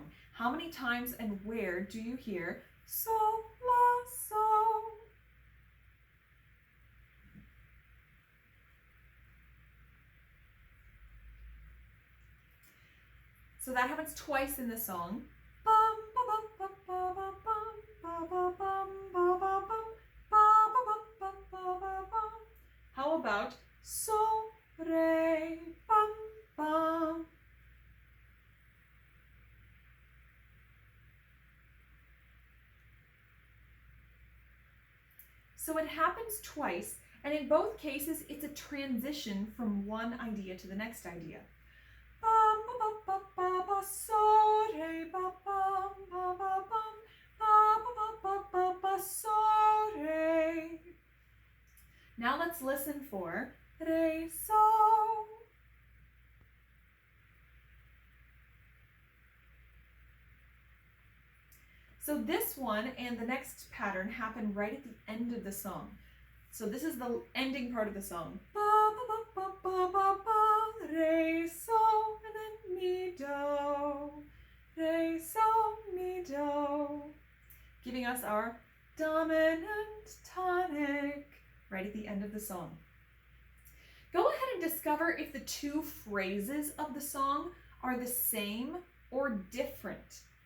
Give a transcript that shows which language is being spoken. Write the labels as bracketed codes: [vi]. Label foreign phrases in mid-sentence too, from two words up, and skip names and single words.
[en] How many times and where do you hear so, la, so? So that happens twice in the song. Bum, ba, bum, ba, ba, bum, ba, ba, bum, ba, ba, bum, ba, ba, bum, ba, ba, ba, bum. How about so, re, bum, bum? So it happens twice, and in both cases, it's a transition from one idea to the next idea. Bum, ba, ba, ba, ba, so, re, ba, bum, ba, ba, bum, ba, ba, ba, ba, ba, so, re. Now let's listen for re, so. So this one and the next pattern happen right at the end of the song. So this is the ending part of the song. Ba, ba, ba, ba, ba, ba, re, so, and then mi, do. Re, so, mi, do. Giving us our dominant tonic right at the end of the song. Go ahead and discover if the two phrases of the song are the same or different.